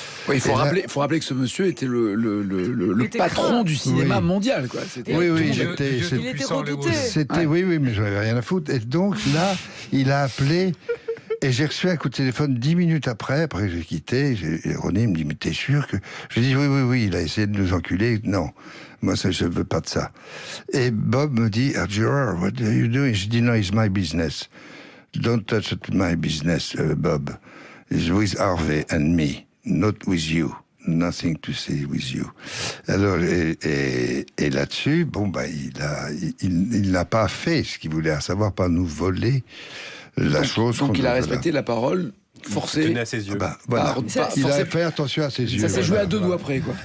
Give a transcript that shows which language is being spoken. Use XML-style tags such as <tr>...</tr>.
<fr>Oui, il faut rappeler que ce monsieur était le patron du cinéma mondial, quoi. Oui, il était redouté. Oui, mais j'en avais rien à foutre. Et donc, là, il a appelé... Et j'ai reçu un coup de téléphone 10 minutes après que j'ai quitté. Et René me dit, mais t'es sûr que... Je dis, oui, il a essayé de nous enculer. Non, moi, je veux pas de ça. Et Bob me dit,</fr> <en>Gerard, what are you doing?</en> <fr>Je dis,</fr> <en>no, it's my business. Don't touch my business, Bob. It's with Harvey and me, not with you. Nothing to say with you.</en> <fr>Alors, et là-dessus, bon, bah, il n'a pas fait ce qu'il voulait, à savoir pas nous voler la chose. Donc il a respecté la parole forcée. Tenait à ses yeux. Voilà. Il a fait attention à ses yeux. Ça s'est joué à deux doigts près, quoi.</fr>